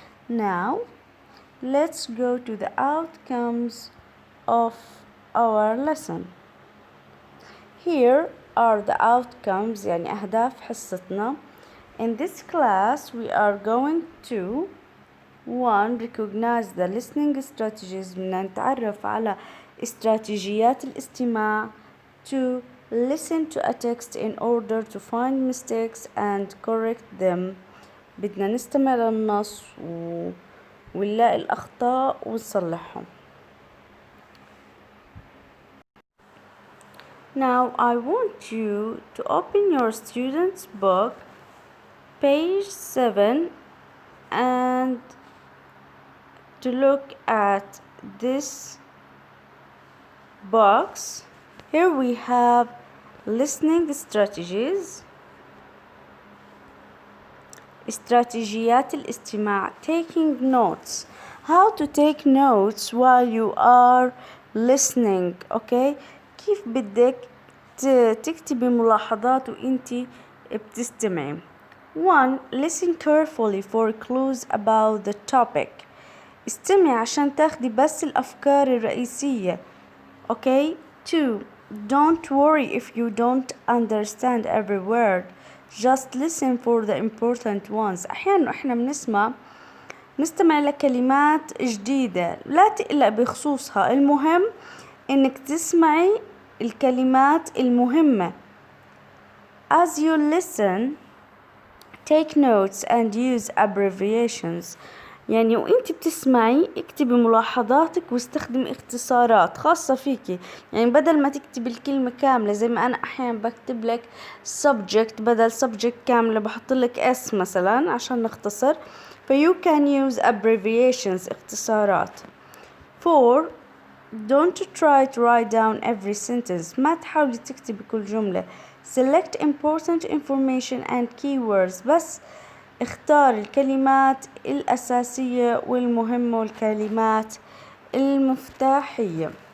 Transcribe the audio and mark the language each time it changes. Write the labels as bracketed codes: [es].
[en] Now, let's go to the outcomes of our lesson. Here are the outcomes [ar] يعني أهداف حصتنا. [en] In this class we are going to 1. Recognize the listening strategies [ar] بدنا نتعرف على استراتيجيات الاستماع. 2. [en] Listen to a text in order to find mistakes and correct them. [ar] بدنا نستمع للنص ونلاقي الأخطاء ونصلحهم. [en] Now I want you to open your student's book, page 7, and to look at this box. Here we have listening strategies. [ar] استراتيجيات الاستماع, [en] taking notes. How to take notes while you are listening, okay? [ar] كيف بدك تكتبي ملاحظات وانتي بتستمعي. 1. [en] Listen carefully for clues about the topic. [ar] استمعي عشان تاخدي بس الأفكار الرئيسية. [en] Okay? 2. Don't worry if you don't understand every word. Just listen for the important ones. [ar] أحيانا إحنا نستمع لكلمات جديدة لا تقلق بخصوصها. المهم إنك تسمعي الكلمات المهمة. [en] As you listen, take notes and use abbreviations. [ar] يعني وانت بتسمعي اكتبي ملاحظاتك واستخدمي اختصارات خاصة فيكي. يعني بدل ما تكتبي الكلمة كاملة زي ما أنا أحيانا بكتب لك subject بدل subject كاملة بحط لك S مثلا عشان نختصر. [en] you can use abbreviations اختصارات. 4. Don't try to write down every sentence. [ar] ما تحاولي تكتبي كل جملة. [en] Select important information and keywords. [ar] بس اختار الكلمات الأساسية والمهمة والكلمات المفتاحية.